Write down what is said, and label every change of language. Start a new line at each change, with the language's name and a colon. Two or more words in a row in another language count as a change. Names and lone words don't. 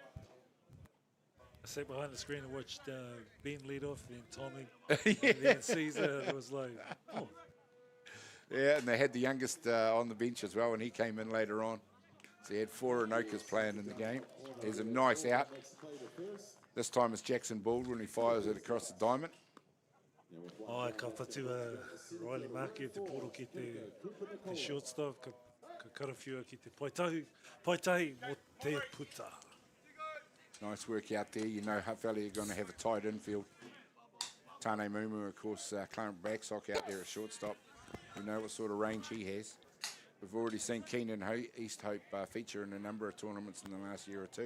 English: I sat behind the screen and watched Ben lead off, then Tommy, and then Caesar. It was like, oh, Yeah, and they had the youngest on the bench as well, and he came in later on. So he had 4 Anokas playing in the game. There's a nice out. This time it's Jackson Baldwin who fires it across the diamond.
Māori: ka whatu Riley Marke te poro ki te shortstop, ka karawhiua ki te paitahi mo te puta.
English: Nice work out there. You know Hutt Valley are going to have a tight infield. Tane Mumu, of course, Clarence Backsock out there at shortstop. We know what sort of range he has. We've already seen Keenan East Hope feature in a number of tournaments in the last year or two.